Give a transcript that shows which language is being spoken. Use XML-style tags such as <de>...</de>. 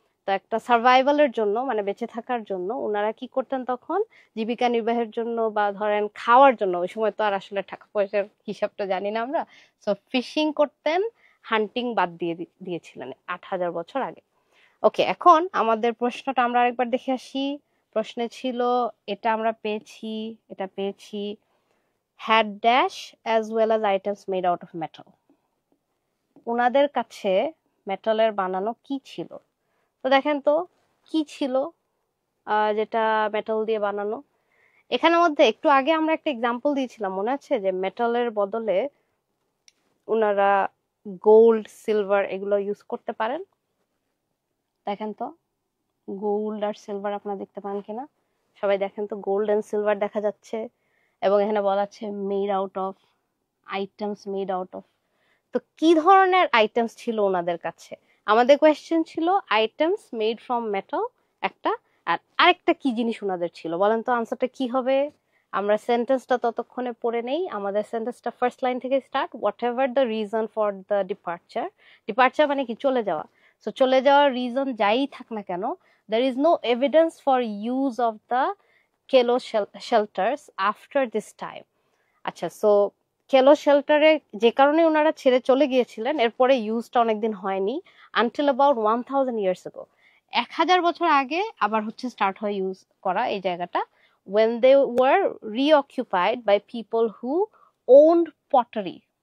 <bn>তো একটা সার্ভাইভালের জন্য, মানে বেঁচে থাকার জন্য ওনারা কি করতেন তখন? জীবিকা নির্বাহের জন্য বা ধরেন খাওয়ার জন্য, ওই সময় তো আর আসলে টাকা পয়সার হিসাবটা জানি না আমরা। সো ফিশিং করতেন, হান্টিং বাদ দিয়ে দিয়েছিলেন 8000 বছর আগে। ওকে, এখন আমাদের প্রশ্নটা আমরা আরেকবার দেখে আসি। প্রশ্নে ছিল এটা আমরা পেয়েছি, এটা পেয়েছি,</bn> <en>had dash as well as items made out of metal।</en> <bn>ওনাদের কাছে মেটালের বানানো কি ছিল? তো দেখেন তো কি ছিল যেটা মেটাল দিয়ে বানানো। এখানের মধ্যে একটু আগে আমরা একটা এক্সাম্পল দিয়েছিলাম, মনে আছে? যে মেটালের বদলে ওনারা গোল্ড, সিলভার এগুলো ইউজ করতে পারেন। দেখেন তো গোল্ড আর সিলভার আপনারা দেখতে পান কিনা? সবাই দেখেন তো, গোল্ড এন্ড সিলভার দেখা যাচ্ছে, এবং এখানে বলা আছে made out of, items made out of. তো কি ধরনের আইটেমস ছিল ওনাদের কাছে? আমাদের কোয়েশ্চেন ছিল আইটেমস মেড ফ্রম মেটাল একটা, আর আরেকটা কি জিনিস ওনাদের ছিল বলেন তো? আনসারটা কি হবে? আমরা সেন্টেন্সটা ততক্ষণে পড়ে নেই। আমাদের সেন্টেন্সটা ফার্স্ট লাইন থেকে start.</bn> <en>whatever the reason for the departure,</en> <bn>departure মানে কি? চলে যাওয়া। সো চলে যাওয়ার রিজন যাই থাক না কেন,</bn> <en>there is no evidence for use of the Kelo shelters after this time।</en> <bn>আচ্ছা, সো কেলো শেল্টারে যে কারণে ওনারা ছেড়ে চলে গিয়েছিলেন, এরপরে ইউজটা অনেকদিন হয়নি</bn> <en>Until about 1000 years ago।</en> <bn>1000 বছর আগে আবার হচ্ছে স্টার্ট হয় ইউজ করা এই জায়গাটা,</bn> <en>when they were reoccupied by people who owned pottery।</en>